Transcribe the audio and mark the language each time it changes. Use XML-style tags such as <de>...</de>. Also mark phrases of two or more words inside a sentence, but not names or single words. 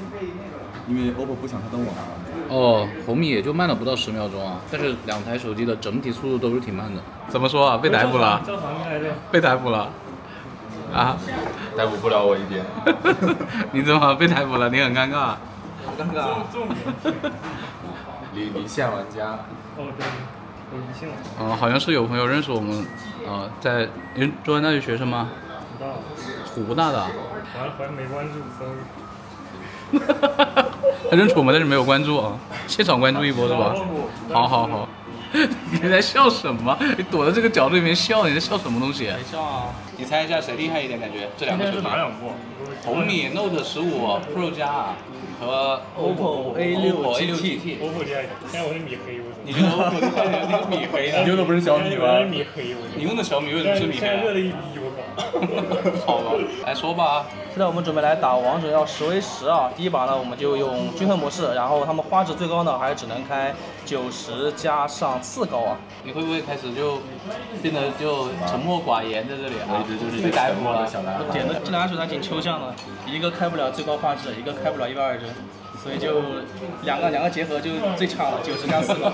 <zh>因為 OPPO 不搶它的網。哦，紅米也就慢了不到10秒鐘啊，但是兩台手機的整體速度都是挺慢的。怎麼說啊？被逮捕了？被逮捕了？啊，逮捕不了我一點。你怎麼被逮捕了？你很尷尬。很尷尬。離線玩家。哦，對，有離線了。好像是有朋友認識我們，在中山大學學生嗎？湖大的。好像沒關注，sorry。他認識我們，但是沒有關注啊。現場關注一波是吧？好。你在笑什麼？你躲在這個角度裡面笑，你在笑什麼東西？沒笑啊！你猜一下誰厲害一點？感覺這兩個手機。哪兩部？紅米 Note 15 Pro 加和 OPPO A6 GT。 OPPO 厉害一點，現在我是米黑，為什麼？你覺得 OPPO 厲害一點？那個米黑呢？你用的不是小米嗎？我是米黑，你用的小米為什麼是米黑？現在熱了一逼，我靠！好吧，來說吧。現在我們準備來打王者要10v10啊！第一把呢，我們就用均衡模式，然後他们畫質最高呢，還是只能開90加上4高啊！你會不會開始就變得就沉默寡言在這裡啊？被逮捕了。點的這兩台手機還挺抽象的，一個開不了最高畫質，一個開不了120幀，所以就兩個結合就最差了，90加4高。</zh>